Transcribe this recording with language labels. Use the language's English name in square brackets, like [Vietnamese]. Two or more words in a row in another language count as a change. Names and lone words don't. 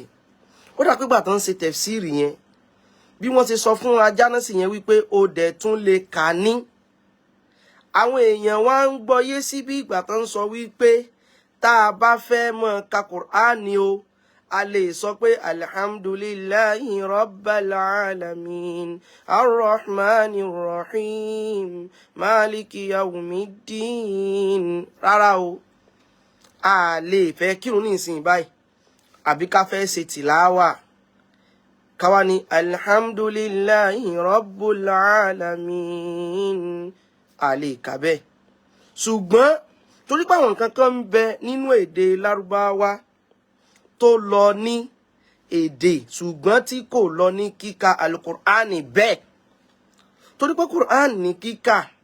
[Yoruba] Ó dà pé gbà tán ṣe tafsiri yẹn bí wọ́n ti sọ fún Ajánásì yẹn wípé ó dẹ̀ tún lè kà ní àwọn èèyàn wá ń gbọ́yé sí bí ìgbà tó ń sọ wípé tá a bá fẹ́ mọ̀ ka Kùránì o a lè sọ pé [Arabic] الحمد لله رب العالمين الرحمن الرحيم مالك يوم الدين [Yoruba] rárá o a lè fẹ́ kírun ní ìsìn báyìí àbí ká fẹ́ ṣe tìláwà káwa ní [Arabic] الحمد لله رب العالمين [Yoruba] a lè kà bẹ́ẹ̀ ṣùgbọ́n torí pé àwọn nǹkan kan ń bẹ nínú èdè lárúbáwá tó lọ ní èdè ṣùgbọ́n tí kò lọ ní kíka alukur'ani bẹ́ẹ̀ torí pé kur'an ní kíkà